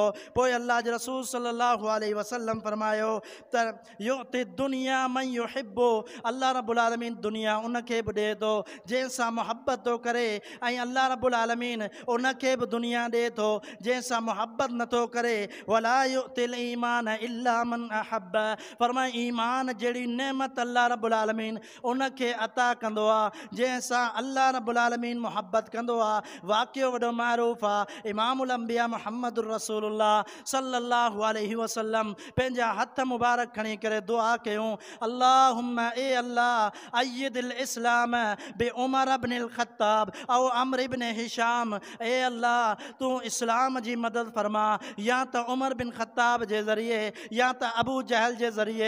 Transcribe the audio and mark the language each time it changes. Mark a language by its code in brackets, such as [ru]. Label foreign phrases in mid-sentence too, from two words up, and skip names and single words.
[sd] पोइ अल्लाह जे रसूल [ar] صلى الله عليه وسلم [sd] फरमायो त [ar] يعطي الدنيا من يحب, [sd] अल्लाह रब्बुल आलमीन दुनिया उनखे बि ॾिए थो जंहिंसां मुहबत थो करे, ऐं अल्लाह रब्बुल आलमीन उनखे बि दुनिया ॾिए थो जंहिंसां मुहबत नथो करे। [ar] ولا يعطي الإيمان إلا من أحب, [sd] फरमाए ईमान जहिड़ी नेमत अल्लाह रब्बुल आलमीन उनखे अता कंदो आहे जंहिंसां अल्लाह रब्बुल आलमीन मुहबत कंदो आहे। वाक़ियो वॾो मारूफ़ आहे, इमामुल अंबिया मुहम्मदुर रसूलुल्लाह [ar] صلى الله عليه وسلم [sd] पंहिंजा हथ मुबारक खणी करे दुआ कयूं, अल्लाहुम्मा ए अल्लाह [ar] أيد الإسلام بعمر ابن الخطاب أو عمرو ابن هشام, [sd] ए अल्लाह तूं इस्लाम जी मदद फरमा या त उमर बिन ख़त्ताब जे ज़रिए या त अबू जहल जे ज़रिए।